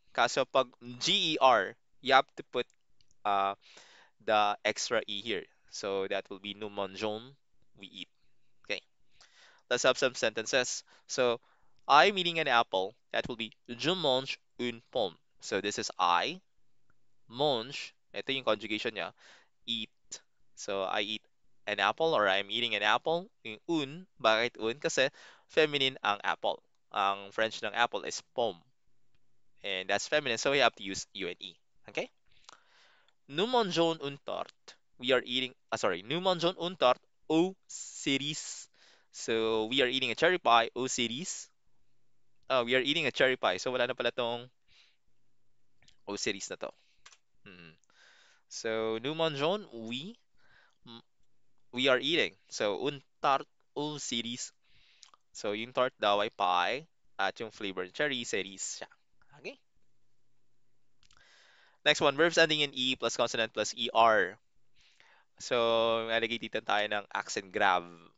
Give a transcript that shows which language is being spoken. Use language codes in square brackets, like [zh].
[en] Kaso pag GER, you have to put uh, the extra E here. So that will be [fr] nous mangeons, [en] we eat. Okay, let's have some sentences. So, I'm eating an apple. [fr] That will be je mange une pomme. [en] So this is I, [tl] mange, ito yung conjugation niya, eat. [en] So I eat an apple or I'm eating an apple. [tl] Yung un, bakit un? Kasi feminine ang apple. Ang French ng apple is pomme. [en] And that's feminine, so we have to use U and E. Okay? [fr] Nous mangeons une tarte. [en] We are eating, sorry, [fr] nous mangeons une tarte au cerise. [en] So we are eating a cherry pie au cerise. We are eating a cherry pie. [tl] So wala na pala tong au cerise na to. [en] Hmm. So [fr] nous mangeons, [en] m- we are eating. [tl] So une tarte au cerise. So yung tart daw ay pie at yung flavor cherry cerise siya. Okay? [en] Next one, verbs ending in E plus consonant plus ER. [tl] So, nalagay dito tayo ng accent grave.